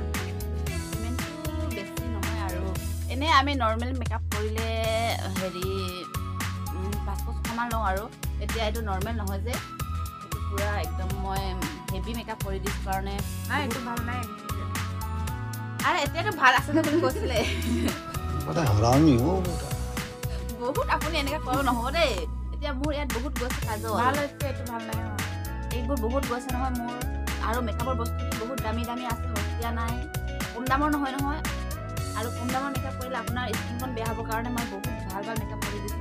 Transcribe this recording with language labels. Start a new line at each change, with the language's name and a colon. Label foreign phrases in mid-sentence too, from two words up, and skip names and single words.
Assamese: পে'মেণ্টটো বেছি নহয়, আৰু এনেই আমি
English: normal makeup
Assamese: কৰিলে হেৰি 500-600মান লওঁ, আৰু এতিয়া এইটো নৰ্মেল নহয় যে, এইটো পূৰা একদম মই
English: heavy makeup
Assamese: কৰি দিছোঁ কাৰণে। নাই, এইটো ভাল নাই। আৰু এতিয়াতো ভাল আছিলে বুলি কৈছিলে।
Hindi: पता है हरामी हो बेटा।
Assamese: বহুত আপুনি এনেকৈ কৰিব নহ'ব দেই। এতিয়া মোৰ ইয়াত বহুত গৈছে কাজল, ভাল হৈছে, এইটো ভাল নাই। এইবোৰ বহুত গৈছে নহয় মোৰ। আৰু মেকআপৰ বস্তুটো বহুত দামী আছে, সস্তীয়া নাই, কম দামৰ নহয়। আৰু কম দামৰ মেকআপ কৰিলে আপোনাৰ স্কিনখন বেয়া হ'বৰ কাৰণে মই বহুত ভাল মেকআপ কৰি দিছোঁ।